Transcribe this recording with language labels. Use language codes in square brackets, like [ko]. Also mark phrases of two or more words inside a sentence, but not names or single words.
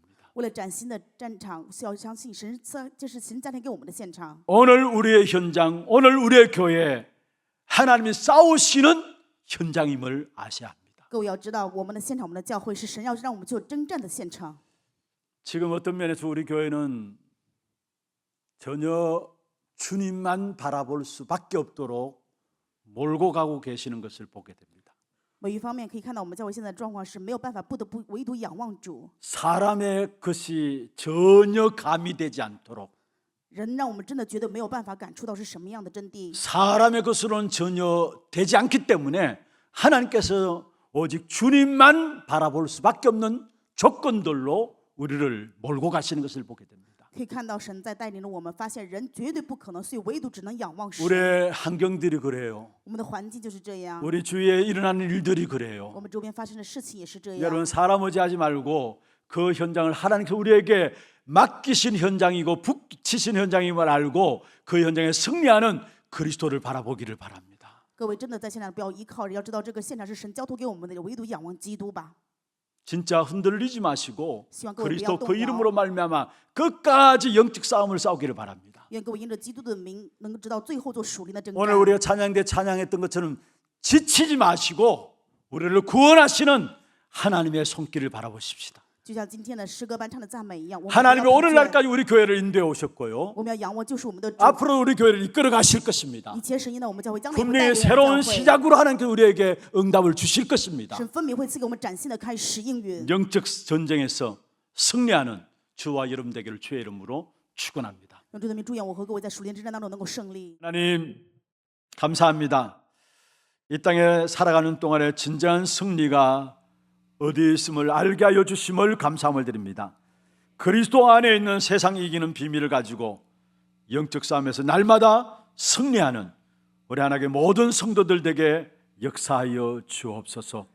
[zh] 为了崭新的战场，需要相信神，这是神家庭给我们的现场。 [ko] 오늘 우리의 현장, 오늘 우리의 교회 하나님이 싸우시는 현장임을 아셔야 합니다. [zh] 各位要知道，我们的现场，我们的教会是神要让我们去征战的现场。 [ko] 지금 어떤 면에서 우리 교회는 전혀 주님만 바라볼 수밖에 없도록 몰고 가고 계시는 것을 보게 됩니다. [zh] 某一方面可以看到，我们教会现在的状况是没有办法，不得不唯独仰望主。 [ko] 사람의 것이 전혀 가미되지 않도록 [zh] 人让我们真的觉得没有办法感触到是什么样的真谛。 [ko] 사람의 것으로는 전혀 되지 않기 때문에 하나님께서 오직 주님만 바라볼 수밖에 없는 조건들로 우리를 몰고 가시는 것을 보게 됩니다. [zh] 可以看到神在带领着我们，发现人绝对不可能，所以唯独只能仰望神。 [ko] 우리의 환경들이 그래요. [zh] 我们的环境就是这样， [ko] 우리 주위에 일어나는 일들이 [zh] 我 [ko] 그래요. [zh] 们周边发生的事情也是这样。 [ko] 여러분 사람 의지하지 말고 그 현장을 하나님께서 우리에게 맡기신 현장이고 붙이신 현장임을 알고 그 현장에 승리하는 그리스도를 바라보기를 바랍니다. [zh] 各位真的在现场不要依靠人，要知道这个现场是神交托给我们的，唯独仰望基督吧。 [ko] 진짜 흔들리지 마시고 시간 끄고 그리스도 그 미안 이름으로 말미암아 끝까지 영적 싸움을 싸우기를 바랍니다. [zh] 愿各位因着基督的名，能够知道最后做属灵的征 [ko] 오늘 [zh] 战。 [ko] 우리가 찬양대 찬양했던 것처럼 지치지 마시고 우리를 구원하시는 하나님의 손길을 바라보십시다. [zh] 就像今天的诗歌班唱的赞美一样，我们不 [ko] 하나님이 [zh] 要疲倦 [ko] 오늘날까지 우리 교회를 인도해 오셨고요. [zh] 我们要仰望就是我们的主。 [ko] 앞으로 우리 교회를 이끌어 가실 것입니다. [zh] 以前神引导我们教会，将来也会带 [ko] 분명히 [zh] 领我们 [ko] 새로운 [zh] 教会。 [ko] 시작으로 하나님께서 우리에게 응답을 주실 것입니다. [zh] 神分明会赐给我们崭新的开始应允。 [ko] 영적 전쟁에서 승리하는 주와 여러분 되기를 주의 이름으로 축원합니다. [zh] 用主的名祝愿我和各位在属灵之战当中能够胜利。 [ko] 하나님 감사합니다. 이 땅에 살아가는 동안에 진정한 승리가 어디에 있음을 알게 하여 주심을 감사함을 드립니다. 그리스도 안에 있는 세상 이기는 비밀을 가지고 영적 싸움에서 날마다 승리하는 우리 하나님의 모든 성도들 되게 역사하여 주옵소서.